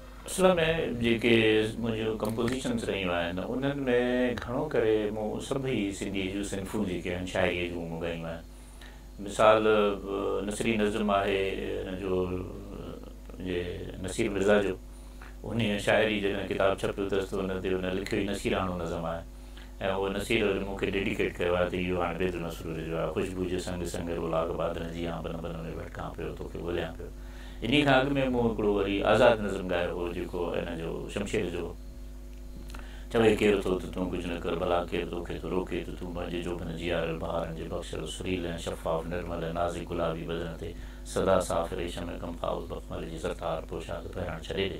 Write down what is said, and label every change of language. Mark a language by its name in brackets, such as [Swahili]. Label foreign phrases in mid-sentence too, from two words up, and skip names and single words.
[Sindhi] असल में जेके मुंहिंजूं कंपोज़िशन्स रहियूं आहिनि उन्हनि में घणो करे मूं सभई सिंधी जूं सिन्फ़ूं जेके आहिनि शाइरीअ जूं मूं ॻायूं आहिनि। मिसाल नसरी नज़म आहे हिनजो नसीर मिर्ज़ा जो, उन शाइरी जॾहिं किताबु छपियो अथसि त उन ते उन लिखियो ई नसीराणो नज़म आहे ऐं उहो नसीर मूंखे डेडिकेट कयो आहे त इहो हाणे बेदु नसरूर जो आहे। ख़ुशबू जे संग संग रोलाग बादल जी आं बन बन में भटकां पियो तोखे ॻोल्हियां पियो। इन खां अॻु में मूं हिकिड़ो वरी आज़ादु नज़म ॻायो हो जेको हिनजो शमशेर जो, चवे केरु थो त तूं कुझु न कर भला केरु तोखे थो रोके त तूं मुंहिंजे जोबन जियारल बहारनि जे बख़्शल सुरील ऐं शफ़ाफ़ निर्मल ऐं नाज़िक गुलाबी बदन ते सदा साफ़ रेशम कंफाउल बख़मल जी ज़रतार पोशाक पहिरण छॾे ॾे।